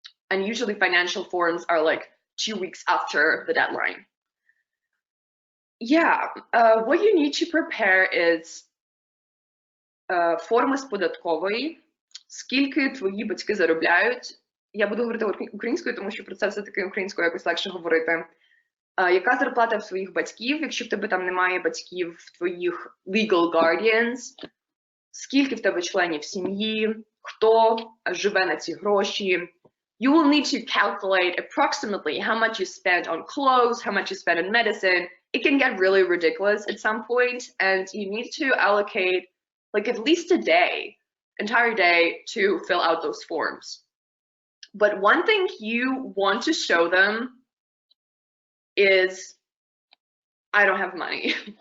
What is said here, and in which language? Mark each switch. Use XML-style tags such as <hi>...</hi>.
<en>And usually financial forms are like 2 weeks after the deadline. Yeah, what you need to prepare is</en> <uk>форми з податкової, скільки твої батьки заробляють. Я буду говорити українською, тому що про це все-таки українською якось легше говорити. Яка зарплата в твоїх батьків, якщо в тебе там немає батьків, в твоїх</uk> <en>legal guardians,</en> <uk>скільки в тебе членів сім'ї, хто живе на ці гроші.</uk> <en>You will need to calculate approximately how much you spend on clothes, how much you spend on medicine. It can get really ridiculous at some point, and you need to allocate like at least a day, entire day, to fill out those forms. But one thing you want to show them is, I don't have money.</en>